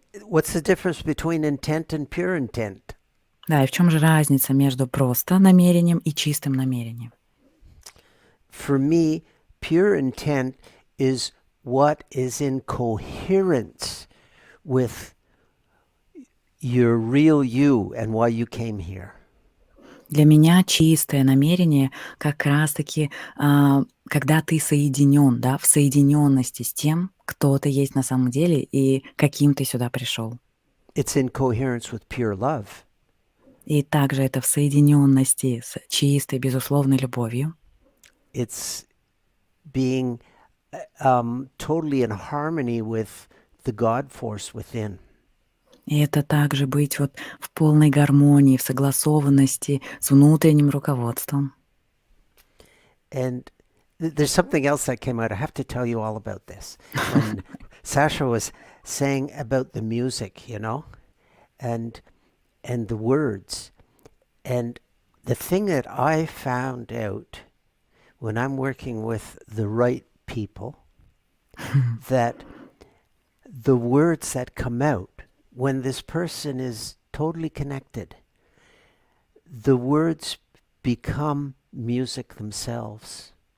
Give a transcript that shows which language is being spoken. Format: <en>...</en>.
<en>What's the difference between intent and pure intent?</en> <ru>Да, и в чем же разница между просто намерением и чистым намерением?</ru> <en>For me, pure intent is what is in coherence with your real you and why you came here.</en> <ru>Для меня чистое намерение как раз-таки, когда ты соединен, да, в соединенности с тем, кто ты есть на самом деле и каким ты сюда пришел.</ru> <en>It's in coherence with pure love.</en> <ru>И также это в соединенности с чистой, безусловной любовью.</ru> <en>It's being totally in harmony with the God force within.</en> <ru>И это также быть вот в полной гармонии, в согласованности с внутренним руководством.</ru> <en>And there's something else that came out. I have to tell you all about this. When Sasha was saying about the music, and the words. And the thing that I found out when I'm working with the right people, that the words that come out when this person is totally connected, the words become music themselves.</en>